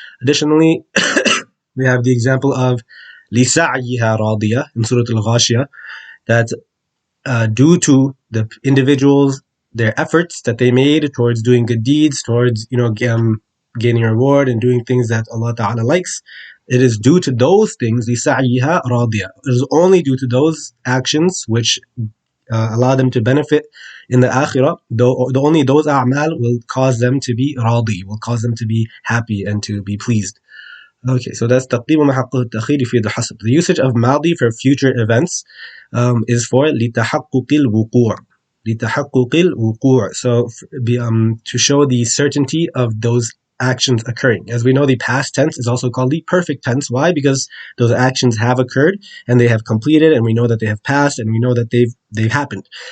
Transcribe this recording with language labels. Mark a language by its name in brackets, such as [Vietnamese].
[English] Additionally, we have the example of lisa'yiha radiya in Surah Al-Ghashiyah, that due to the individuals, their efforts that they made towards doing good deeds, towards gaining a reward and doing things that Allah Ta'ala likes, it is due to those things, [Arabic] لِسَعْيِهَا رَاضِيَةٌ. [English] It is only due to those actions which allow them to benefit in the akhirah, only those a'mal will cause them to be radi, will cause them to be happy and to be pleased. Okay, so that's [Arabic] تقديم ما حقه التأخير يفيد الحصر. [English] The usage of madi for future events is for [Arabic] لتحقق الوقوع. لتحقق الوقوع. [English] So to show the certainty of those actions occurring. As we know, the past tense is also called the perfect tense. Why? Because those actions have occurred and they have completed, and we know that they have passed, and we know that they've happened.